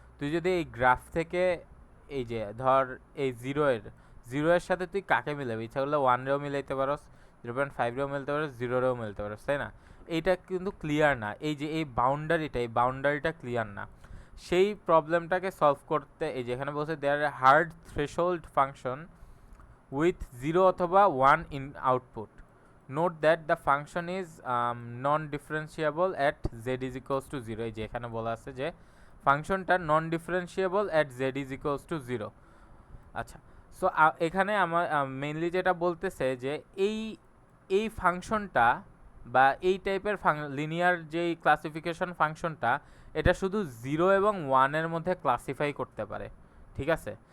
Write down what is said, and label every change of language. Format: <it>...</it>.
<bn>তুই যদি এই গ্রাফ থেকে এই যে ধর এই 0 এর সাথে তুই কাকে মিলাবি, ইচ্ছা করলে 1 রেও মিলাইতে পারস, 0.5 রেও মিলতে পারস, 0 রেও মিলতে পারস, তাই না? এইটা কিন্তু ক্লিয়ার না, এই যে এই বাউন্ডারিটা ক্লিয়ার না। সেই প্রবলেমটাকে সলভ করতে এই যেখানে বলছে</bn> <en>there hard threshold function with</en> <bn>0 অথবা 1</bn> <en>in output. Note that the function is non-differentiable at z is equals to 0.</en> <bn>এই যে এখানে বলা আছে যে ফাংশনটা</bn> <en>non-differentiable at z is equals to 0.</en> <bn>আচ্ছা, সো এখানে আমার মেইনলি যেটা বলতেছে যে এই ফাংশনটা বা এই টাইপের লিনিয়ার যেই ক্লাসিফিকেশন ফাংশনটা এটা শুধু 0 এবং 1 এর মধ্যে ক্লাসিফাই করতে পারে, ঠিক আছে?</bn>